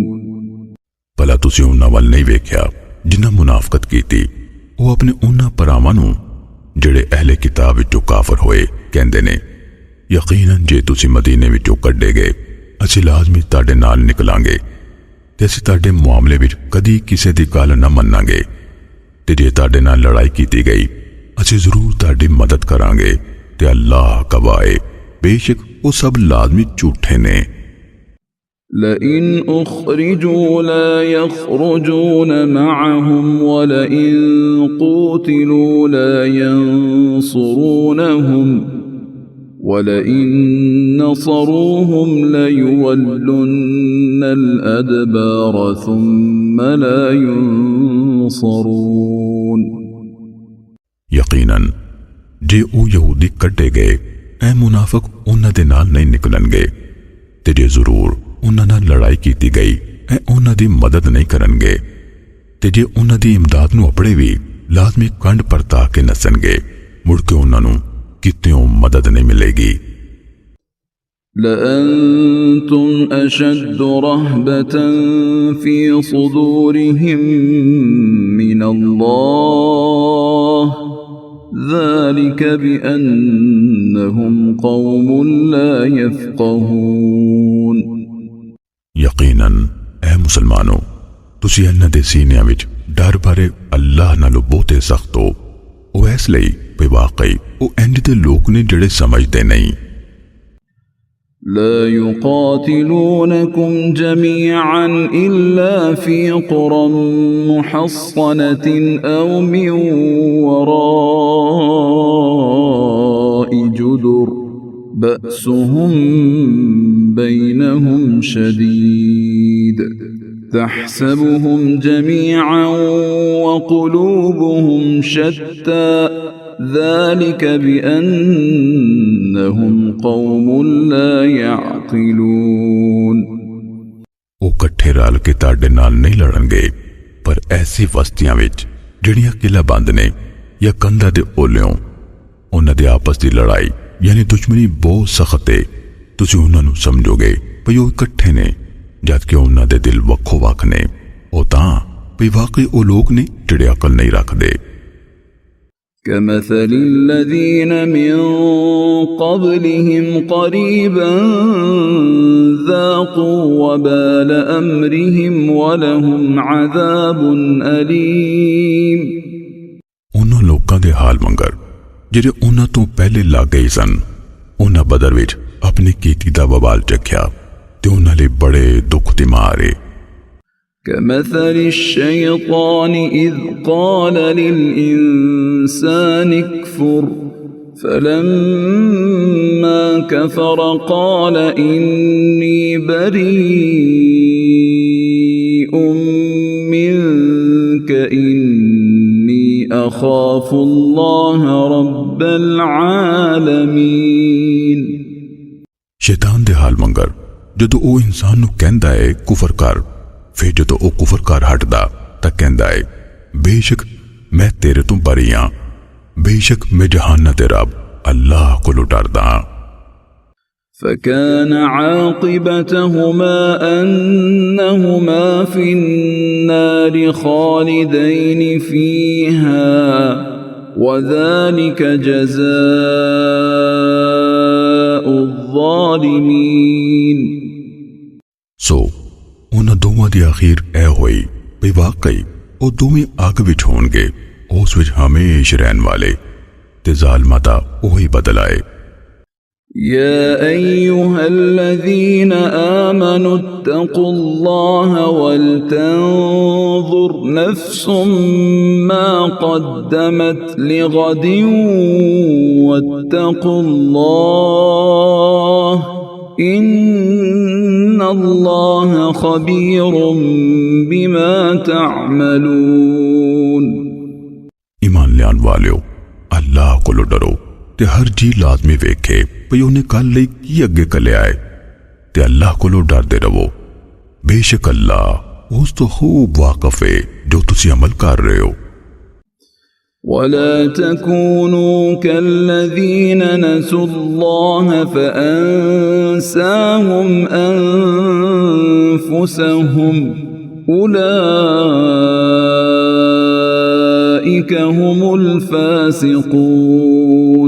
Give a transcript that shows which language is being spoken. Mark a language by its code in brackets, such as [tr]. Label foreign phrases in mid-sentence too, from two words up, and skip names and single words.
[pa] ਭਲਾ ਤੁਸੀਂ ਉਨ੍ਹਾਂ ਵੱਲ ਨਹੀਂ ਵੇਖਿਆ ਜਿਨ੍ਹਾਂ ਮੁਨਾਫ਼ਕਤ ਕੀਤੀ ਉਹ ਆਪਣੇ ਉਹਨਾਂ ਭਰਾਵਾਂ ਨੂੰ ਜਿਹੜੇ ਅਹਿਲੇ ਕਿਤਾਬ ਵਿੱਚੋਂ ਕਾਫਰ ਹੋਏ ਕਹਿੰਦੇ ਨੇ ਯਕੀਨਨ ਜੇ ਤੁਸੀਂ ਮਦੀਨੇ ਵਿੱਚੋਂ ਕੱਢੇ ਗਏ ਅਸੀਂ ਲਾਜ਼ਮੀ ਤੁਹਾਡੇ ਨਾਲ ਨਿਕਲਾਂਗੇ ਤੇ ਅਸੀਂ ਤੁਹਾਡੇ ਮਾਮਲੇ ਵਿੱਚ ਕਦੀ ਕਿਸੇ ਦੀ ਗੱਲ ਨਾ ਮੰਨਾਂਗੇ ਤੇ ਜੇ ਤੁਹਾਡੇ ਨਾਲ ਲੜਾਈ ਕੀਤੀ ਗਈ ਅਸੀਂ ਜ਼ਰੂਰ ਤੁਹਾਡੀ ਮਦਦ ਕਰਾਂਗੇ ਤੇ ਅੱਲਾਹ ਗਵਾਹ ਹੈ ਬੇਸ਼ੱਕ ਉਹ ਸਭ ਲਾਜ਼ਮੀ ਝੂਠੇ ਨੇ [ar] لئن أخرجوا لا يخرجون معهم ولئن قوتلوا لا ينصرونهم ولئن نصروهم ليولن الأدبار ثم لا ينصرون [pa] ਯਕੀਨਨ ਜੇ ਉਹ ਯਹੂਦੀ ਕੱਢੇ ਗਏ ਐ ਮੁਨਾਫਿਕ ਉਹਨਾਂ ਦੇ ਨਾਲ ਨਹੀਂ ਨਿਕਲਣਗੇ ਤੇ ਜੇ ਜ਼ਰੂਰ ਉਹਨਾਂ ਨਾਲ ਲੜਾਈ ਕੀਤੀ ਗਈ ਐ ਉਹਨਾਂ ਦੀ ਮਦਦ ਨਹੀਂ ਕਰਨਗੇ ਤੇ ਜੇ ਉਹਨਾਂ ਦੀ ਇਮਦਾਦ ਨੂੰ ਅਪੜੇ ਵੀ ਲਾਜ਼ਮੀ ਕੰਡ ਪਰਤਾ ਕੇ ਨਸਣਗੇ ਮੁੜ ਕੇ ਉਹਨਾਂ ਨੂੰ ਕਿਤਿਓਂ ਮਦਦ ਨਹੀਂ ਮਿਲੇਗੀ [ar] لأنتم أشد رهبة في صدورهم من الله ذلك بأنهم قوم لا يفقهون [pa] ਯਕੀਨਨ ਐ ਮੁਸਲਮਾਨੋ ਤੁਸੀਂ ਇਹਨਾਂ ਦੇ ਸੀਨਿਆਂ ਵਿੱਚ ਡਰ ਬਾਰੇ ਅੱਲਾਹ ਨਾਲੋਂ ਬਹੁਤੇ ਸਖਤ ਹੋ ਉਹ ਇਸ ਲਈ ਕਿ ਵਾਕਈ ਉਹ ਇੰਜ ਦੇ ਲੋਕ ਨੇ ਜਿਹੜੇ ਸਮਝਦੇ ਨਹੀਂ [ar] لا يقاتلونكم جميعا إلا في قرى محصنة أو من وراء جدر بأسهم بينهم شديد تحسبهم جميعا وقلوبهم شتى ذلك بأنهم قوم لا يعقلون [pa] ਉਹ ਇਕੱਠੇ ਰਲ ਕੇ ਤੁਹਾਡੇ ਨਾਲ ਨਹੀਂ ਲੜਨਗੇ ਪਰ ਐਸੀ ਵਸਤੀਆਂ ਵਿੱਚ ਜਿਹੜੀਆਂ ਕਿਲਾ ਬੰਦ ਨੇ ਜਾਂ ਕੰਧਾਂ ਦੇ ਓਲਿਓਂ ਉਹਨਾਂ ਦੇ ਆਪਸ ਦੀ ਲੜਾਈ ਯਾਨੀ ਦੁਸ਼ਮਣੀ ਬਹੁਤ ਸਖਤ ਹੈ ਤੁਸੀਂ ਉਹਨਾਂ ਨੂੰ ਸਮਝੋਗੇ ਭਈ ਉਹ ਇਕੱਠੇ ਨੇ ਜਦ ਕਿ ਉਹਨਾਂ ਦੇ ਦਿਲ ਵੱਖੋ ਵੱਖ ਨੇ ਉਹ ਤਾਂ ਭਈ ਵਾਕਈ ਉਹ ਲੋਕ ਨੇ ਜਿਹੜੇ ਅਕਲ ਨਹੀਂ ਰੱਖਦੇ [ar] كمثل الذين من قبلهم قريبا ذاقوا وبال أمرهم ولهم عذاب أليم [pa] ਉਹਨਾਂ ਲੋਕਾਂ ਦੇ ਹਾਲ ਮੰਗਰ ਜਿਹੜੇ ਉਹਨਾਂ ਤੋਂ ਪਹਿਲੇ ਲੱਗ ਗਏ ਸਨ ਉਹਨਾਂ ਬਦਰ ਵਿੱਚ ਆਪਣੀ ਕੀਤੀ ਦਾ ਵਬਾਲ ਚੱਖਿਆ ਤੇ ਉਹਨਾਂ ਲਈ ਬੜੇ ਦੁੱਖ ਦੀ ਮਾਰ ਹੈ [ar] كمثل الشيطان إذ قال للإنسان اكفر فلما كفر قال إني بريء منك إني أخاف الله رب العالمين [pa] ਸ਼ੈਤਾਨ ਦੇ ਹਾਲ ਮੰਗਰ ਜਦੋਂ ਉਹ ਇਨਸਾਨ ਨੂੰ ਕਹਿੰਦਾ ਹੈ ਕੁਫਰ ਕਰ ਫਿਰ ਜਦੋਂ ਉਹ ਕੁਫਰ ਕਰ ਹਟਦਾ ਤਾਂ ਕਹਿੰਦਾ ਹੈ ਬੇਸ਼ੱਕ ਮੈਂ ਤੇਰੇ ਤੋਂ ਬਰੀ ਹਾਂ ਬੇਸ਼ੱਕ ਮੈਂ ਜਹਾਨ ਦੇ ਰੱਬ ਅੱਲਾਹ ਕੋਲੋਂ ਡਰਦਾ ਹਾਂ [ar] فكان عاقبتهما أنهما في النار خالدين فيها وذلك جزاء الظالمين [pa] ਸੋ ਉਹਨਾਂ ਦੋਵਾਂ ਦੀ ਅਖੀਰ ਇਹ ਹੋਈ ਵੀ ਵਾਕਈ ਉਹ ਦੋਵੇਂ ਅੱਗ ਵਿੱਚ ਹੋਣਗੇ ਉਸ ਵਿੱਚ ਹਮੇਸ਼ਾ ਰਹਿਣ ਵਾਲੇ ਤੇ ਜ਼ਾਲਮਾਂ ਦਾ ਉਹੀ ਬਦਲਾ ਹੈ [ar] يا أيها الذين آمنوا اتقوا الله ولتنظر نفس ما قدمت لغد واتقوا الله إن الله خبير بما تعملون [pa] ایمان لیان والیو ਅੱਲਾਹ ਕੋਲੋਂ ਡਰੋ ਤੇ ਹਰ ਜੀ ਲਾਜ਼ਮੀ ਵੇਖੇ ਭਈ ਉਨ੍ਹੇ ਕੱਲ੍ਹ ਲਈ ਕੀ ਅੱਗੇ ਕਲਿਆ ਹੈ ਤੇ ਅੱਲਾਹ ਕੋਲੋਂ ਡਰਦੇ ਰਵੋ। ਬੇਸ਼ੱਕ ਅੱਲਾਹ ਉਸ ਤੋਂ ਖ਼ੂਬ ਵਾਕਫ਼ ਹੈ ਜੋ ਤੁਸੀਂ ਅਮਲ ਕਰ ਰਹੇ ਹੋ। [ar] ولا تكونوا كالذين نسوا الله فأنساهم أنفسهم أولئك هم الفاسقون.